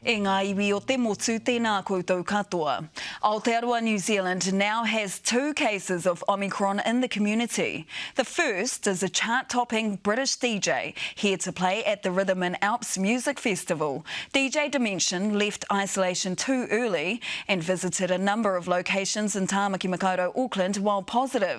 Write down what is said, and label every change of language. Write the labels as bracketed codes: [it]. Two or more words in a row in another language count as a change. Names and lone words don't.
[mi] E ngā iwi o te motu tēnā koutou katoa. [en] Aotearoa, New Zealand now has 2 cases of Omicron in the community. The first is a chart-topping British DJ here to play at the Rhythm and Alps Music Festival. DJ Dimension left isolation too early and visited a number of locations in Tāmaki Makaurau, Auckland, while positive.